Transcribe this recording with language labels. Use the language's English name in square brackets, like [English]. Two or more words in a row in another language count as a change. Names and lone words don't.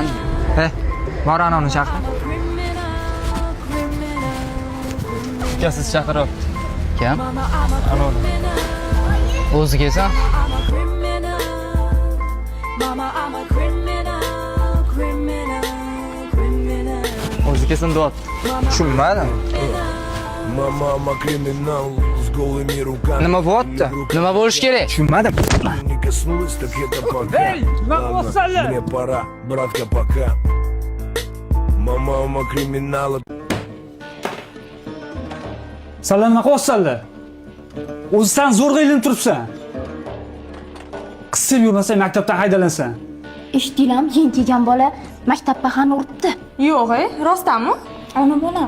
[Uzbek] Bor anavni chaqir. Ukasiz chaqiryapti. Kim? Anavni. O'zi kelsa? O'zi kelsin deyapti. Tushunmadim. [English] Mama, I'm a criminal [Russian] с голыми руками. [Uzbek] Nima bo'lyapti? Nima bo'lish kerak? Tushunmadim. [Russian] Не коснулась, так это пока. Ладно, мне пора, братка, пока. [English] Mama, I'm a criminal. [Uzbek] Sizlar nima qilyapsizlar? O'zisan zo'rg'a ilinib turibsan. Qisib yurmasang maktabdan haydalansan. Eshitdinglarmi? Yeng kelgan bola maktabga ham uribdi. Yo'q, rostdanmi? Ona bolam.